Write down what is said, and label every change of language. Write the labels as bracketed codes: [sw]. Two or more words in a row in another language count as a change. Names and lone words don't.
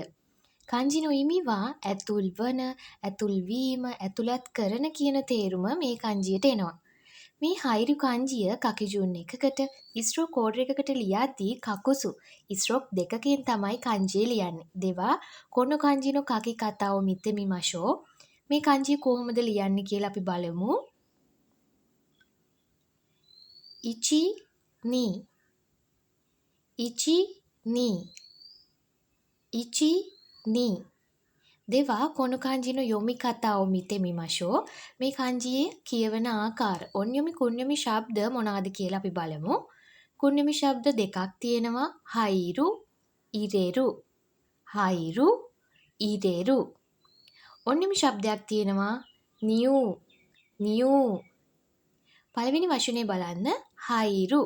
[ja] 漢字の意味は [si] ඇතුල් වන, ඇතුල් වීම, ඇතුළත් කරන කියන තේරුම මේ kanjiයට එනවා. මේ හයිරු kanjiය කකිජුන් එකකට [en] stroke order [si] එකකට ලියද්දී කකුසු ස්ට්‍රෝක් දෙකකින් තමයි kanji ලියන්නේ. [ja] では この 漢字 の 書き 方 を 見て みましょう. [si] මේ kanji කොහොමද ලියන්නේ කියලා අපි බලමු. [ja] 一 二. 一 二。一 二. では この 漢字 の 読み 方 を 見て みましょう. [si] මේ kanjiයේ කියවන ආකාර [ja] 音読み 訓読み [si] ශබ්ද මොනවාද කියලා අපි බලමු. කුන්යොමි ශබ්ද දෙකක් තියෙනවා. [ja] 入る 入れる. 入る 入れる. [si] ඔන්යොමි ශබ්දයක් තියෙනවා. [ja] ニュウ ニュウ. [si] පළවෙනි වචනේ බලන්න හයිරු.